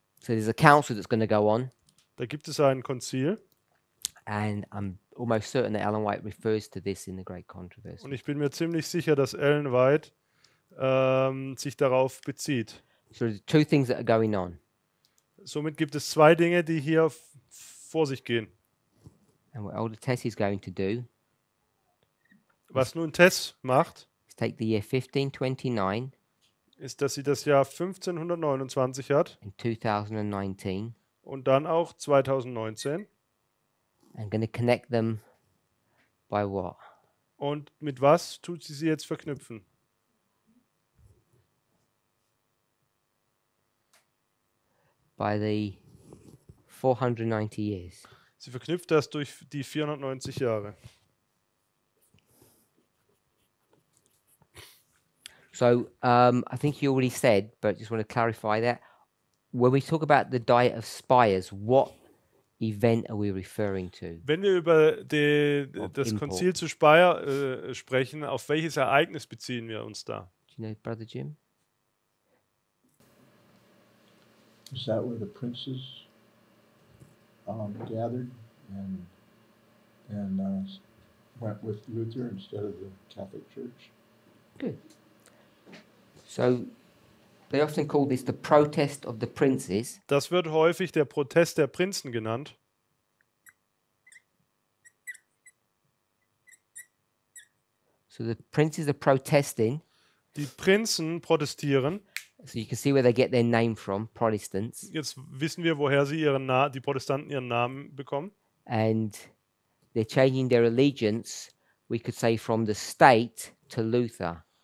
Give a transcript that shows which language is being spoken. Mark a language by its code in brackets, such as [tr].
[en] So there's a council that's going to go on, [de] Da gibt es ein Konzil [en] and I'm almost certain that Ellen White refers to this in the Great Controversy. [de] und ich bin mir ziemlich sicher, dass Ellen White sich darauf bezieht. [en] So there's two things that are going on. [de] Somit gibt es zwei Dinge, die hier vor sich gehen. [en] And what Elder Tess is going to do [de] Was nun Tess macht, [en] is take the year 1529 [de] ist, dass sie das Jahr 1529 hat [en] and 2019 [de] und dann auch 2019. [en] and going to connect them by what? [de] Und mit was tut sie jetzt verknüpfen? [en] By the 490 years. [de] Sie verknüpft das durch die 490 Jahre. [en] So I think you already said, but just want to clarify that. When we talk about the Diet of Spires, what event are we referring to? [de] Wenn wir über das [en] Import. [de] Konzil zu Speyer sprechen, auf welches Ereignis beziehen wir uns da? [en] Do you know, Brother Jim? Is that where the princes gathered and went with Luther instead of the Catholic Church? Good. So they often call this the protest of the princes. [de] Das wird häufig der Protest der Prinzen genannt. [en] So the princes are protesting. [de] Die Prinzen protestieren. [en] So you can see where they get their name from, Protestants. [de] Jetzt wissen wir, woher sie die Protestanten ihren Namen bekommen. [en] And they're changing their allegiance, we could say, from the state to Luther.